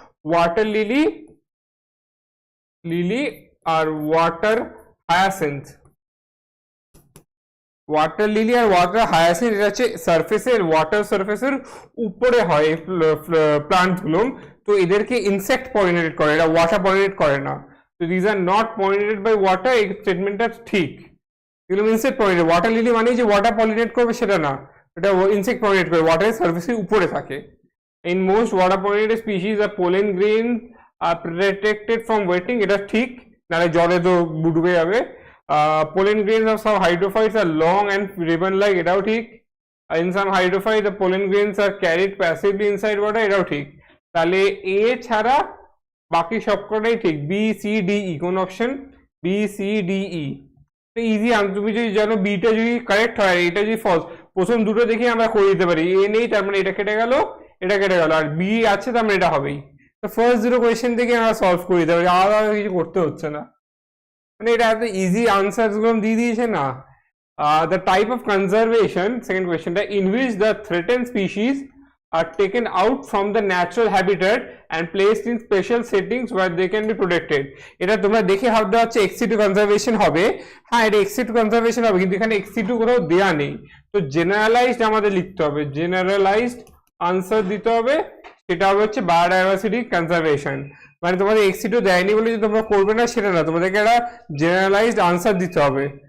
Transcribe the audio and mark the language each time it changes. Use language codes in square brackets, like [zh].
[bn] Water lily আর water hyacinth, water lily আর water hyacinth এটা হচ্ছে সারফেসের, ওয়াটার সারফেসের উপরে হয় প্লান্ট গুলো। তো এদেরকে ইনসেক্ট পলিনেটেড করে, এটা ওয়াটার পলিনেট করে না। তো [en] these are not pollinated by water, [bn] এই স্টেটমেন্টটা ঠিক। এগুলো ইনসেক্ট পলিনেটেড। ওয়াটার লিলি মানে যে ওয়াটার পলিনেট করবে সেটা না, এটা ইনসেক্ট পলিনেট করে, ওয়াটারের সারফেসের উপরে থাকে। [en] In most water pollinated species, the pollen grains are protected from wetting. [bn] এটা ঠিক, নাহলে জলে তো ডুবে যাবে। [en] Pollen grains of some hydrophytes are long and ribbon-like. [bn] এটাও ঠিক। [en] In some hydrophytes, the pollen grains are carried passively inside water. [bn] এটাও ঠিক। তাহলে এ ছাড়া বাকি সবকটাই ঠিক। বি সি ডি ই, কোন option? B C D E. Easy. তুমি যদি জানো বিটা যদি কারেক্ট হয়, এটা যদি ফলস, প্রথম দুটো দেখে আমরা করে দিতে পারি। এ নেই তার মানে এটা কেটে গেল, এটা কেটে গেল, আর বি আছে তার মানে এটা হবেই। তো ফার্স্ট দুটো কোয়েশ্চেন থেকে আমরা সলভ করে দিতে পারি, আলাদা কিছু করতে হচ্ছে না। মানে এটা এত ইজি আনসার গুলো দিয়ে দিয়েছে না। [en] The type of conservation, second কোয়েশ্চেনটা, in which the threatened species are taken out from the natural habitat and placed in special settings where they can be protected। [bn] এটা তোমরা দেখে ভাবতে হচ্ছে ex-situ conservation হবে। হ্যাঁ, এটা ex-situ conservation হবে, কিন্তু এখানে ex-situ কোথাও দেয়া নেই। তো জেনারেলাইজড আমাদের লিখতে হবে, জেনারেলাইজড আনসার দিতে হবে। সেটা হবে হচ্ছে বায়োডাইভার্সিটি কনজারভেশন। মানে তোমাদের ex-situ দেয়নি বলে যে তোমরা করবে না সেটা না, তোমাদেরকে একটা জেনারেলাইজড আনসার দিতে হবে।